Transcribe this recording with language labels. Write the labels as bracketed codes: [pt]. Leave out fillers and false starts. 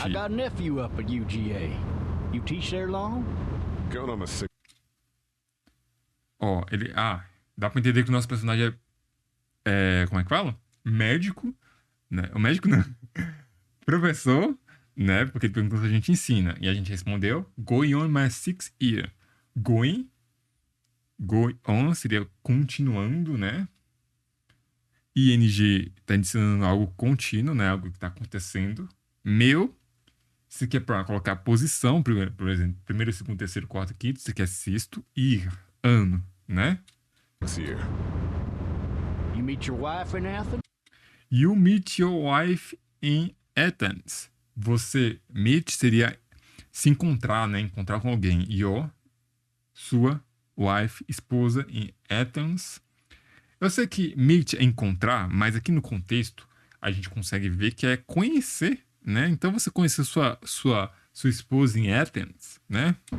[en] I got a nephew up at UGA. You teach there long? Going on my 6th. [pt] Ó, ele... dá pra entender que o nosso personagem como é que fala? Médico, né? O médico não. Professor, né? Porque ele perguntou se a gente ensina. E a gente respondeu, [en] going on my 6th year. [pt] Going on seria continuando, né? ING tá ensinando algo contínuo, né? Algo que tá acontecendo. Meu, se quer pra colocar posição, por exemplo, primeiro, segundo, terceiro, quarto, quinto, se quer sexto, year, ano, né? [en] 6th year. You meet your wife in Athens? You meet your wife in Athens. [pt] Você, meet seria se encontrar, né? Encontrar com alguém. Your, sua, wife, esposa, em Athens. Eu sei que meet é encontrar, mas aqui no contexto a gente consegue ver que é conhecer, né? Então você conheceu sua esposa em Athens, né?